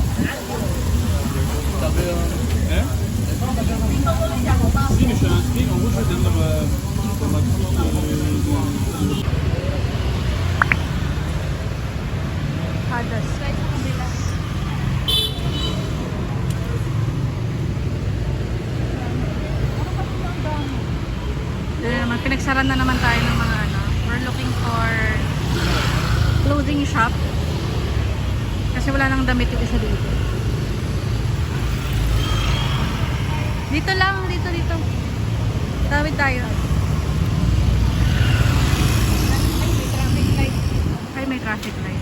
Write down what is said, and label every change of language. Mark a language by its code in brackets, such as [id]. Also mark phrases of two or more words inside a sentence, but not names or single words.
[fr] Hein? Si, mais je suis inscrit. En gros, je vais dans ma cour de... Hadas. [tl] Pinagsaran na naman tayo ng mga ano. [en] We're looking for clothing shop. [tl] Kasi wala nang damit yung isa dito. Dito lang, dito. Tawid tayo. Ay, may traffic light.